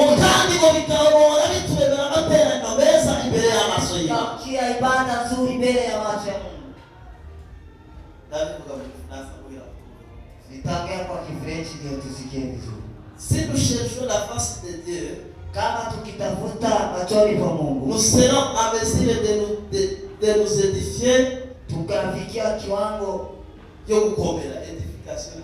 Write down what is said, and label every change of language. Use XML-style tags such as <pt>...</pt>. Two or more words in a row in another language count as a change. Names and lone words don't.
<rw>kandi ngo bikabora bitubera amateraniro meza imbere y'amaso y'Imana.</rw> <sw>tukiwa ibada nzuri mbele ya macho ya Mungu. Nitaongea kwa Kifrenchi ndio tusikie vizuri.</sw> <fr>Si nous cherchons la face de Dieu,</fr> <sw>kama tukitafuta machoni pa Mungu,</sw> <fr>nous serons en mesure de nous édifier,</fr> <sw>tukafikia kiwango</sw> <rw>yo gukomera, edification</rw>